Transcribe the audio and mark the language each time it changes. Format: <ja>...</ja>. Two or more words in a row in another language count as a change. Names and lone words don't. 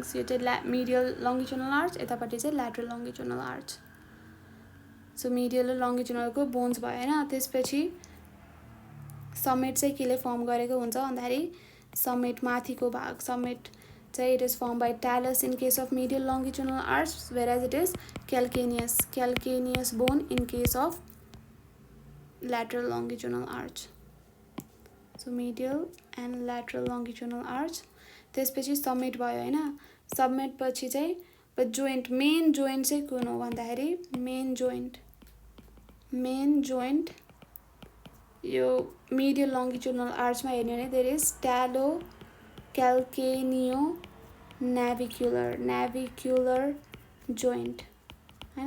<ne>यो चाहिँ</ne> <en>medial longitudinal arch,</en> <ne>यतापट्टि चाहिँ</ne> <en>lateral longitudinal arch. so medial</en> <ne>र</ne> <en>longitudinalको bones</en> <ne>भयो होइन. त्यसपछि समेट चाहिँ केले फर्म गरेको हुन्छ भन्दाखेरि समेट माथिको भाग समेट चाहिँ</ne> <en>it is formed by talus in case of medial longitudinal arch whereas it is calcaneus bone in case of lateral longitudinal arch. So medial and lateral longitudinal arch.</en> <ne>त्यसपछि समेट भयो हैन. समेट पछि चाहिँ</ne> <en>main joint</en> <ne>चाहिँ कुन हो भन्दाखेरि</ne> <en>main joint</en> <ne>यो</ne> <en>medial longitudinal archमा</en> <ne>हेर्ने भने</ne> <en>there is talo calcaneo navicular joint</en> <ne>हैन.</ne>